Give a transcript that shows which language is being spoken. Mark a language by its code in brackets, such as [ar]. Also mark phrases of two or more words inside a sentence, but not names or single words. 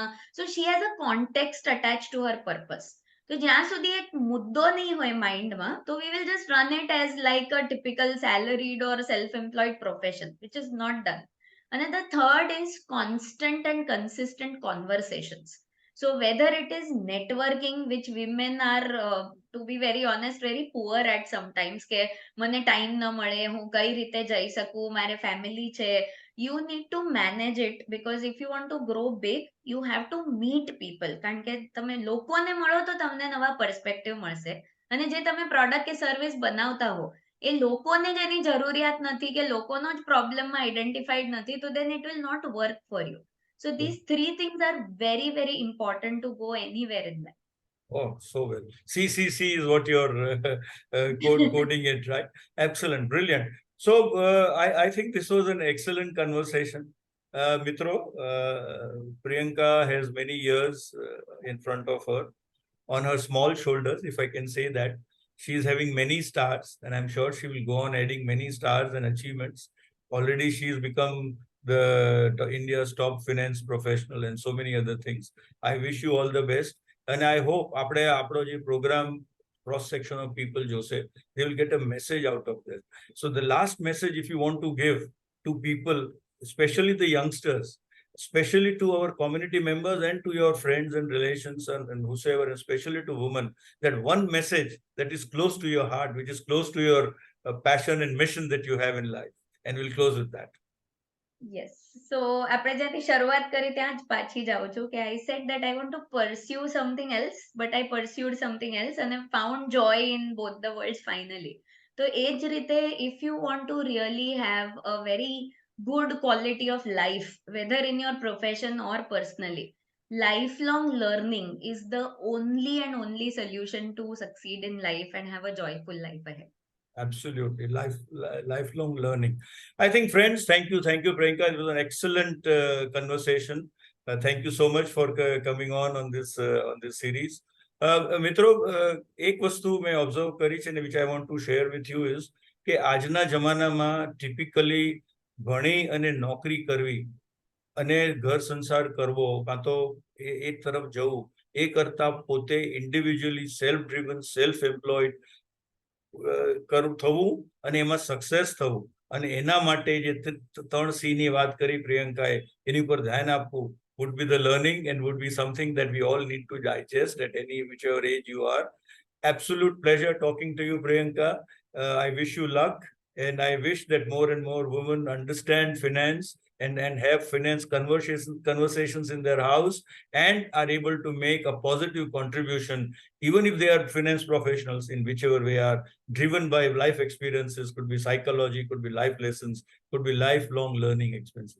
[en] So she has a context attached to her purpose. [gu] તો જ્યાં સુધી એક મુદ્દો નહીં હોય માઇન્ડમાં, તો [en] we will just run it as like a typical salaried or self-employed profession, which is not done. And then the third is constant and consistent conversations. So whether it is networking, which women are, to be very honest, very poor at sometimes, [gu] કે મને ટાઈમ ન મળે, હું કઈ રીતે જઈ શકું, મારે ફેમિલી છે, [en] you need to manage it, because if you want to grow big you have to meet people. [gu] કારણ કે તમે લોકોને મળો તો તમને નવા પર્સપેક્ટિવ મળશે, અને જે તમે પ્રોડક્ટ કે સર્વિસ બનાવતા હો એ લોકોને જેની જરૂરિયાત નથી કે લોકોનો જ પ્રોબ્લેમમાં આઈડેન્ટિફાઈડ નથી, તો [en] then it will not work for you. So these three things are very very important to go anywhere in life. Oh, so well. CCC is what you're coding it, right? Excellent, brilliant. So I think this was an excellent conversation. Mitro, Priyanka has many years in front of her, on her small shoulders, if I can say that. She is having many stars, and I'm sure she will go on adding many stars and achievements. Already she has become the India's top finance professional and so many other things. I wish you all the best. And I hope [gu] આપણે આપણો જે [en] program cross section of people જોશે, they will get a message out of this. So the last message, if you want to give to people, especially the youngsters, especially to our community members and to your friends and relations and whosoever, especially to women, that one message that is close to your heart, which is close to your passion and mission that you have in life. And we'll close with that. Yes. So [gu] આપણે જ્યાંથી શરૂઆત કરી ત્યાં જ પાછી જાઉં છું કે [en] I said that I want to pursue something else, but I pursued something else and I found joy in both the worlds finally. [gu] તો એ જ રીતે [en] if you want to really have a very good quality of life, whether in your profession or personally, lifelong learning is the only and only solution to succeed in life and have a joyful life ahead. Absolutely, lifelong learning. I think, friends, thank you, Priyanka. It was an excellent conversation. Thank you so much for coming on this series. [gu] મિત્રો, એક વસ્તુ મેં ઓબ્ઝર્વ કરી છે ને [en] which I want to share with you is [gu] કે આજના જમાનામાં ટિપિકલી ભણી અને નોકરી કરવી અને ઘર સંસાર કરવો કાં તો એક તરફ જવું એ કરતા પોતે [en] individually self driven self employed [gu] થવું અને એમાં સક્સેસ થવું અને એના માટે જે 3C ની વાત કરી પ્રિયંકાએ એની ઉપર ધ્યાન આપવું [en] would be the learning and would be something that we all need to digest at any whichever age you are. Absolute pleasure talking to you, Priyanka. I wish you luck, and I wish that more and more women understand finance and have finance conversations in their house and are able to make a positive contribution, even if they are finance professionals in whichever way are driven by life experiences, could be psychology, could be life lessons, could be lifelong learning experiences.